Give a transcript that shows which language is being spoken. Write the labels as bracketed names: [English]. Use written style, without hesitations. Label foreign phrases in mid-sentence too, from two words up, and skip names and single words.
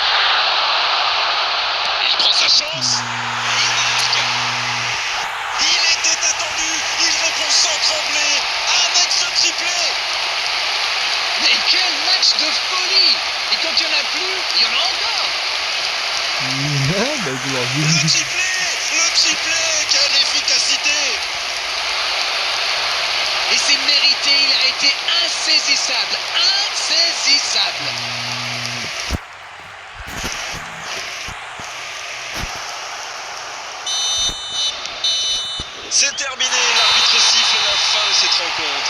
[French] Il prend sa chance. Il était attendu, il répond sans trembler avec ce triplé. Mais quel match de folie. Et quand il n'y en a plus, il y en a encore. [Thai] เดี๋ยวกูบอกยิง [French] Le triplé, quelle efficacité. Et c'est mérité, il a été insaisissable. Insaisissable. C'est terminé, l'arbitre siffle la fin de cette rencontre.